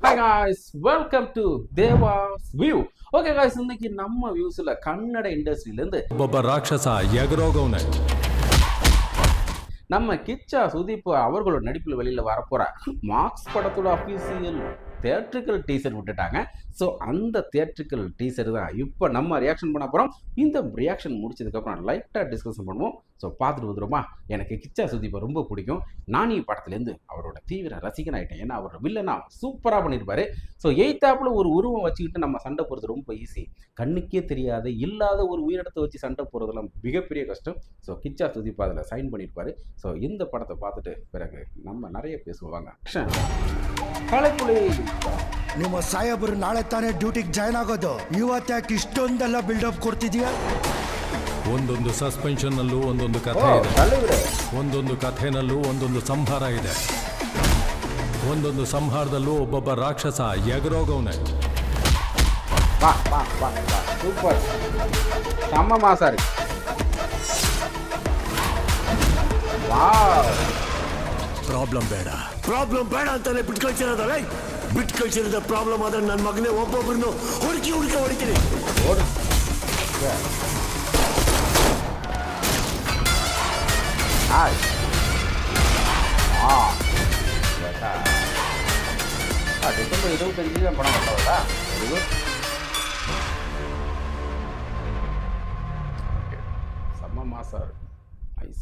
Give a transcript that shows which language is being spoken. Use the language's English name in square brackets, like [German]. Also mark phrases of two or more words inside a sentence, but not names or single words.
[English] Hi guys, welcome to Deva's View. Okay guys, [Tamil] இன்னைக்கு நம்ம வியூஸ்ல கன்னட இண்டஸ்ட்ரியில இருந்து [Kannada] ಒಬ್ಬ ರಾಕ್ಷಸ ಎಗರೋಗವನೆ [Tamil] நம்ம கிச்சா சுதீப் அவர்களோட நடிப்பில் வெளியில் வரப்போகிற மார்க்ஸ் படத்தோட [English] official theatrical teaser [Tamil] விட்டுட்டாங்க. ஸோ அந்த [English] theatrical teaser [Tamil] தான் இப்போ நம்ம ரியாக்ஷன் பண்ண போகிறோம். இந்த ரியாக்ஷன் முடிச்சதுக்கப்புறம் லைட்டாக டிஸ்கஷன் பண்ணுவோம். ஸோ பார்த்துட்டு வந்துடுமா. எனக்கு கிச்சா சுதீப்பை ரொம்ப பிடிக்கும். நானி படத்துலேருந்து அவரோட தீவிர ரசிகன் ஆகிட்டேன். ஏன்னா அவர் வில்லனா சூப்பராக பண்ணியிருப்பாரு. ஸோ எய்த்தாப்பில் ஒரு உருவம் வச்சுக்கிட்டு நம்ம சண்டை போகிறது ரொம்ப ஈஸி. கண்ணுக்கே தெரியாத இல்லாத ஒரு உயிரிடத்தை வச்சு சண்டை போகிறதெல்லாம் மிகப்பெரிய கஷ்டம். ஸோ கிச்சா சுதீப் அதில் சைன் பண்ணியிருப்பாரு. ஸோ இந்த படத்தை பார்த்துட்டு பிறகு நம்ம நிறைய பேசுவாங்க. ಕಳೆಪುಳಿ [Kannada] ನಿಮ್ಮ ಸಾಹೇಬರು ನಾಳೆ ತಾನೇ ಡ್ಯೂಟಿಗೆ ಜಾಯ್ನ್ ಆಗೋದು. ಇವತ್ತ್ಯಾಕೆ ಇಷ್ಟೊಂದೆಲ್ಲ ಬಿಲ್ಡಪ್ ಕೊಡ್ತಿದ್ಯಾ? ಒಂದೊಂದು ಸಸ್ಪೆನ್ಷನ್ನಲ್ಲೂ ಒಂದೊಂದು ಕಥೆ ಇದೆ. ಒಂದೊಂದು ಕಥೆನಲ್ಲೂ ಒಂದೊಂದು ಸಂಹಾರ ಇದೆ. ಒಂದೊಂದು ಸಂಹಾರದಲ್ಲೂ ಒಬ್ಬೊಬ್ಬ ರಾಕ್ಷಸ ಎಗರೋಗವನೆ. ಸೂಪರ್ ಸಮ ಮಾಸಾರಿ. ಪ್ರಾಬ್ಲಮ್ ಬೇಡ ಅಂತಾನೆ ಬಿಟ್ಟು ಕಳ್ಸಿರೋದಲ್ಲ. ಬಿಟ್ಟು ಕಳ್ಸಿರೋದ ಪ್ರಾಬ್ಲಮ್ ಆದ್ರೆ ನನ್ನ ಮಗನೇ ಒಬ್ಬೊಬ್ಬರನ್ನು ಹುಡುಕಿ ಹೊಡಿತೀನಿ. [Tamil] டிசம்பர் 25 தான் படம் பண்ணவதா? செம்ம மாசா இருக்கு. நைஸ்.